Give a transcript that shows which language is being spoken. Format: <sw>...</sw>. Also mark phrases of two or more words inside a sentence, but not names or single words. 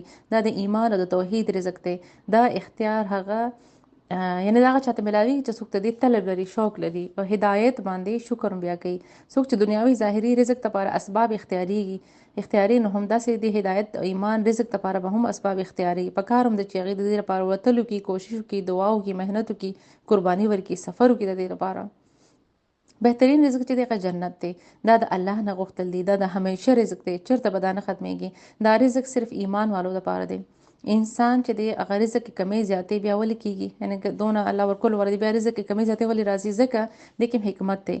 <ps>دا د ایمان او د توحید رزق دی. دا اختیار هغه یعنی دا چاته ملاوي چې څوک ته دې طلب لري، شوق لري او هدایت باندې شکر بیا کوي. څوک چې دنیاوي ظاهري رزق لپاره اسباب اختیاري نو هم داسې د هدایت او ایمان رزق لپاره به هم اسباب اختیاري پکاروم د چیغې د دې لپاره وتلو کی کوشش کی دعاو کی مهنت کی قرباني ورکی سفر کی د دې لپاره. بهترین رزق چې د جنت دی دا د الله نه غوښتل دي، دا د همیشه رزق دی، چرته به دا نه ختميږي. دا رزق صرف ایمان والو لپاره دی. انسان چې د هغه رزق کې کمی زیاتې بیا ولې کیږي، یعنی دونه الله ورکول ور دي بیا رزق کې کمی زیاتې ولې راځي ځکه د کوم حکمت دی.</ps>